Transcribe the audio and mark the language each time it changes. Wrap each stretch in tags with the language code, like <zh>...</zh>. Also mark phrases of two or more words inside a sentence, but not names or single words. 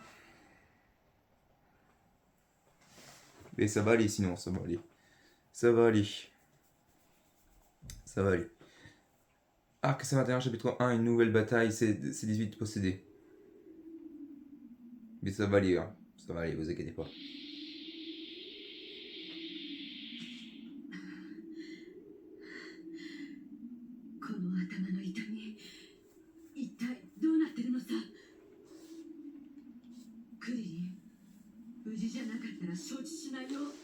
<fr>Et ça va aller sinon, ça va aller. Ça va aller. Ça va aller. Arc C21, chapitre 1, une nouvelle bataille, C18 possédé. Mais ça va aller, hein. Ça va aller, vous inquiétez pas.</fr> <ja>この頭の痛み、一体どうなってるのさ。クリリン、無事じゃなかったら承知しないよ。</ja>